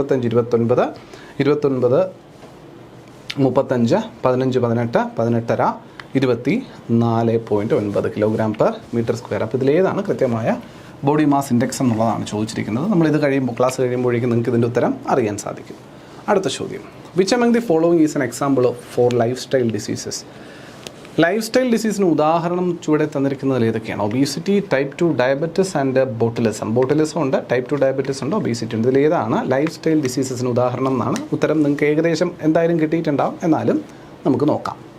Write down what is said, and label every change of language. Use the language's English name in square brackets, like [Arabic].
[Malayalam] 25, 29, 29, 35, 15, 18, 18.5, 24.9 kilogram per metre square. അപ്പോൾ ഇതിലേതാണ് കൃത്യമായ ബോഡി മാസ് ഇൻഡെക്സ് എന്നുള്ളതാണ് ചോദിച്ചിരിക്കുന്നത്. നമ്മളിത് ക്ലാസ് കഴിയുമ്പോഴേക്കും നിങ്ങൾക്ക് ഇതിൻ്റെ ഉത്തരം അറിയാൻ സാധിക്കും. അടുത്ത ചോദ്യം: [English] Which among the following is an example for lifestyle diseases? [Malayalam] Life style ഡിസീസിന് ഉദാഹരണം ചുവടെ തന്നിരിക്കുന്നതിൽ ഏതൊക്കെയാണ്? Obesity, type 2 diabetes and botulism. Botulism ഉണ്ട്, ടൈപ്പ് 2 ഡയബറ്റിസ് ഉണ്ട്, ഒബീസിറ്റി ഉണ്ട്. ഇതിലേതാണ് ലൈഫ് സ്റ്റൈൽ ഡിസീസസിന് ഉദാഹരണം എന്നാണ് ഉത്തരം. നിങ്ങൾക്ക് ഏകദേശം എന്തായാലും കിട്ടിയിട്ടുണ്ടാവും, എന്നാലും നമുക്ക് നോക്കാം.